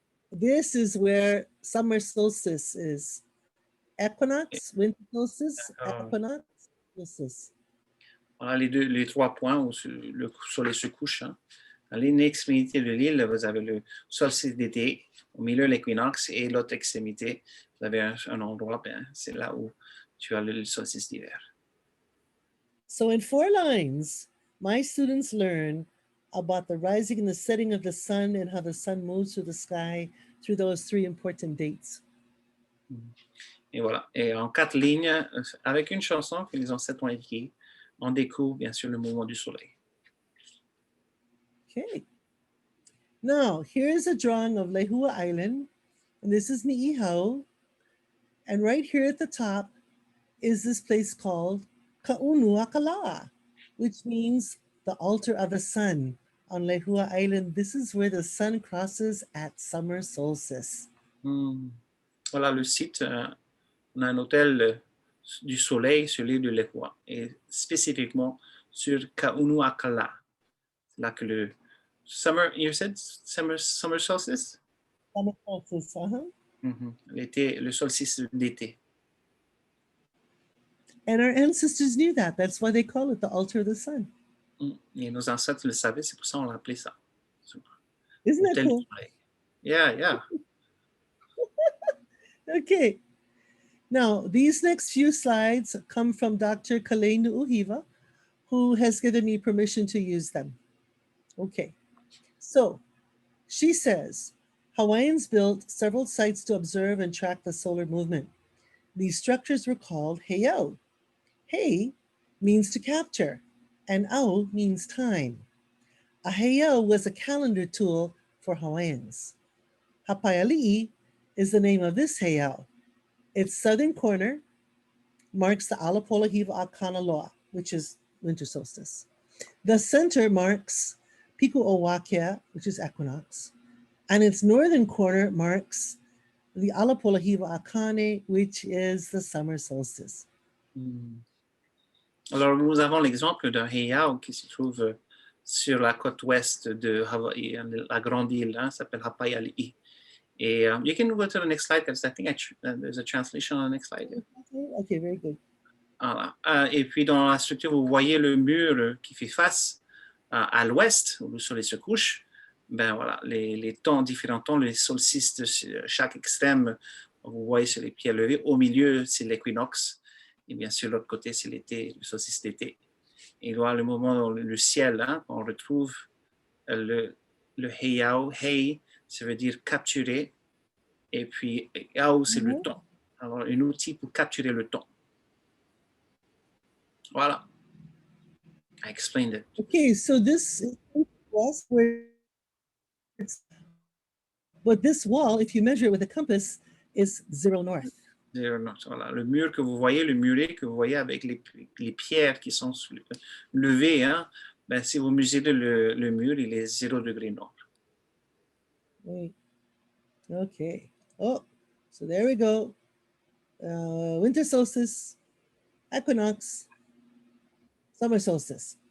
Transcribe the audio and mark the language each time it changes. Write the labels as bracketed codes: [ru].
[en] This is where summer solstice is. Equinox, winter solstice, equinox, solstice. [fr] Voilà les 3 points où le soleil se couche. Hein. À l'une extrémité de l'île, vous avez le solstice d'été, au milieu l'équinoxe, et l'autre extrémité, vous avez un endroit, c'est là où tu as le solstice d'hiver. [en] So in 4 lines, my students learn about the rising and the setting of the sun and how the sun moves through the sky through those 3 important dates. [fr] Et voilà. Et en 4 lignes, avec une chanson que les ancêtres ont écrite, on découvre bien sûr le mouvement du soleil. [en] Okay. Now, here's a drawing of Lihua Island, and this is Niihau. And right here at the top is this place called Ka'unuakalā, which means the altar of the sun on Lihua Island. This is where the sun crosses at summer solstice. [fr] Voilà le site. On a un hôtel du soleil sur l'île de Lihua, et spécifiquement sur Ka'unuakalā. C'est là que le summer, [en] you said summer solstice? Summer solstice, [fr] L'été, le solstice d'été. [en] And our ancestors knew that. That's why they call it the altar of the sun. [fr] Et nos ancêtres le savaient, c'est pour ça qu'on l'a appelé ça. [en] Isn't that cool? Yeah. Okay. Now, these next few slides come from Dr. Kameʻeleihiwa, who has given me permission to use them. Okay. So, she says, Hawaiians built several sites to observe and track the solar movement. These structures were called Hayao. Hei means to capture, and au means time. A Hayao was a calendar tool for Hawaiians. Hapaiali'i is the name of this Hayao. Its southern corner marks the Polynesian Kanaloa, which is winter solstice. The center marks Pikuʻowakia, which is equinox, and its northern corner marks the Polynesian Kane, which is the summer solstice. [fr] Alors, nous avons l'exemple d'un Hayao qui se trouve sur la côte ouest de Hawaï, la grande île, s'appelle Hapaiali'i. Et [en] you can go to the next slide because I think there's a translation on the next slide. Okay, very good. [fr] Voilà. Et puis dans la structure, vous voyez le mur qui fait face à l'ouest, où le soleil se couche. Ben voilà, les temps, différents temps, les solstices de chaque extrême, vous voyez sur les pierres levées. Au milieu, c'est l'équinoxe. Et bien sûr, l'autre côté, c'est l'été, le solstice d'été. Et voilà le moment dans le ciel, on retrouve le Hayao. Hei, ça veut dire capturer. Et puis, Ao, c'est le temps. Alors, un outil pour capturer le temps. Voilà. [en] I explained it. Okay, so this is west where but this wall, if you measure it with a compass, is 0 north. [fr] Voilà. Le mur que vous voyez, le muret que vous voyez avec les pierres qui sont levées, ben, si vous mesurez le mur, il est 0 degré nord. [en] Wait. Okay. Oh, so there we go. Winter solstice, equinox, Summer solstice.